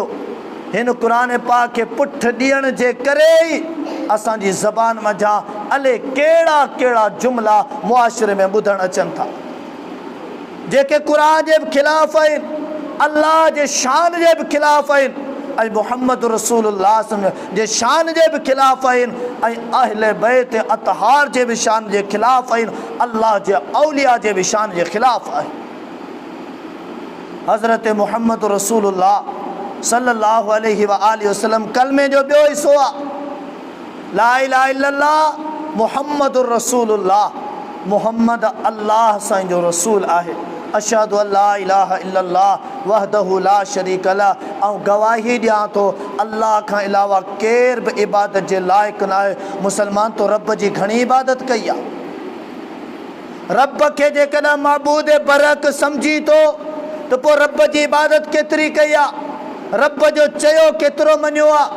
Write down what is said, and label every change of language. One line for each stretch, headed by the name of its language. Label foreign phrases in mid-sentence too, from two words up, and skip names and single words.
Sindhi: हिन क़ुरान पाक खे पुठ ॾियण जे करे ई असांजी ज़बान मंझां अले कहिड़ा कहिड़ा जुमिला मुआशिरे में ॿुधणु अचनि था जेके क़ुरान जे बि ख़िलाफ़ आहिनि, अल्लाह जे शान जे बि ख़िलाफ़ आहिनि ऐं मुहम्मद रसूलुल्लाह जे शान जे बि ख़िलाफ़ आहिनि ऐं अहले बैत अतहार जे बि शान जे ख़िलाफ़ आहिनि, अल्लाह जे औलिया जे बि शान जे ख़िलाफ़ आहिनि। हज़रत मुहम्मद रसूलुल्लाह
Arabic: صلى الله عليه و آله وسلم
Sindhi: कलमे जो ॿियो हिसो आहे
Arabic: لا إله إلا الله محمد رسول الله,
Sindhi: मुहम्मद अल्लाह साईं जो रसूल आहे।
Arabic: أشهد أن لا إله إلا الله وحده لا شريك له,
Sindhi: ऐं गवाही ॾियां थो अल्लाह खां अलावा केर बि इबादत जे लाइक़ु न आहे। मुसलमान तो रब जी घणी इबादत कई आहे। रब खे जेकॾहिं माबूद बरक सम्झी थो त पोइ रब जी इबादत केतिरी कई आहे, रब जो चयो केतिरो मञियो आहे।